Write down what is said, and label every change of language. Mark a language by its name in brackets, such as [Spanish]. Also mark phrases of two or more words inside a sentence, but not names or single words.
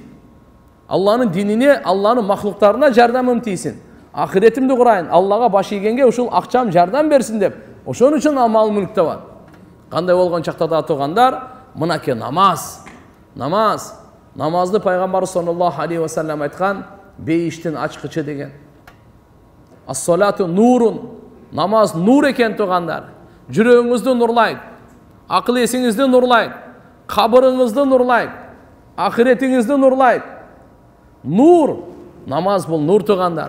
[Kyrgyz] Алланын динине, Алланын махлуктарына жардамым тийсин. Ахиретимди курайын, Аллага баш ийгенге ушул акчам жардам берсин деп. Ошон үчүн амал мүлк табат. Кандай болгон чакта да тургандар, мынаке намаз. Намазды пайгамбар [Arabic] صلى الله عليه وسلم [Kyrgyz] айткан, бейиштин ачкычы деген. [Arabic] الصلاة نور. [Kyrgyz] Намаз нур экен тугандар. Жүрөгүңүздү нурлайт, акыл эсиңизди нурлайт, кабырыңызды нурлайт, ахиретиңизди нурлайт. Нур, намаз бул нур тугандар.